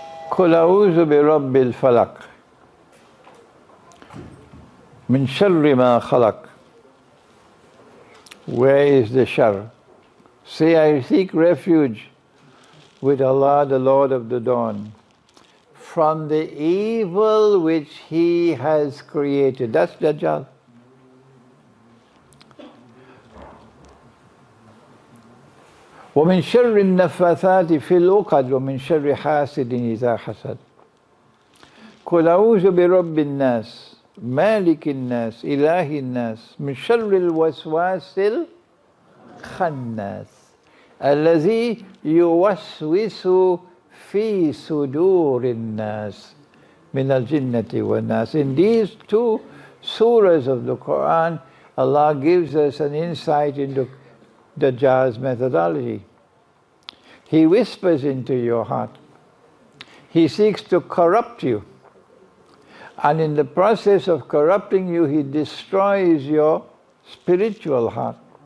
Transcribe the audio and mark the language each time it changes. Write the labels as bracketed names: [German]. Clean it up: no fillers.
[Arabic] قل أعوذ برب الفلق من شر ما خلق. [English] Where is the shar? Say, I seek refuge with Allah, the Lord of the Dawn, from the evil which He has created. That's Dajjal. [Arabic] ومن شر النفاثات في العقد ومن شر حاسد إذا حسد. قل أعوذ برب الناس مالك الناس إله الناس من شر الوسواس الخناس الذي يوسوس في صدور الناس من الجنة والناس. [English] In these 2 surahs of the Quran, Allah gives us an insight into Dajjal's methodology. He whispers into your heart. He seeks to corrupt you. And in the process of corrupting you, he destroys your spiritual heart.